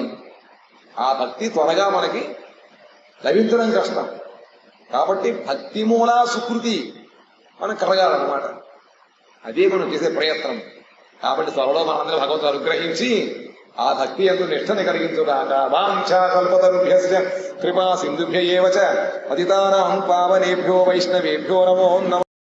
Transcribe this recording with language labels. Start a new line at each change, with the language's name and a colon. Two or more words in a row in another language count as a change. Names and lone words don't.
Telugu: ఆ భక్తి త్వరగా మనకి లభించడం కష్టం. కాబట్టి భక్తి మూలా సుకృతి మనం కలగాలన్నమాట. అదే మనం చేసే ప్రయత్నం. కాబట్టి త్వరలో మనందరూ భగవంతుడు అనుగ్రహించి ఆ భక్తి యందు నిష్ఠని కలిగించుగాక.
Sanskrit: వాంఛా కల్పతరుభ్యశ్చ కృపా సింధుభ్య ఏవ చ పతితానాం పావనేభ్యో వైష్ణవేభ్యో నమో నమః.